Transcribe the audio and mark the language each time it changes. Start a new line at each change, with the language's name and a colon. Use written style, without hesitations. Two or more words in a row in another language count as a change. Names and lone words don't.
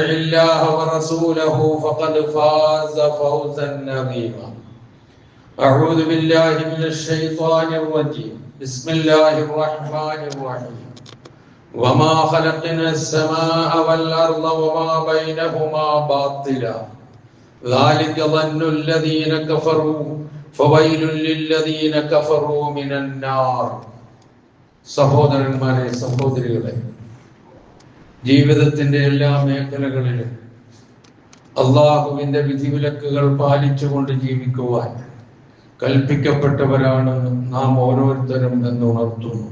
Arabic: الله ورسوله فقد فاز فوزا عظيما أعوذ بالله من الشيطان الرجيم بسم الله الرحمن الرحيم وما خلقنا السماء والأرض وما بينهما باطلا ذلك ظن الذين كفروا فويل للذين كفروا من النار
Malayalam: സഹോദരന്മാരെ സഹോദരികളെ ജീവിതത്തിന്റെ എല്ലാ മേഖലകളിലും അല്ലാഹുവിന്റെ വിധിവിലക്കുകൾ പാലിച്ചുകൊണ്ട് ജീവിക്കുവാൻ കൽപ്പിക്കപ്പെട്ടവരാണ് നാം ഓരോരുത്തരും എന്ന് ഉണർത്തുന്നു.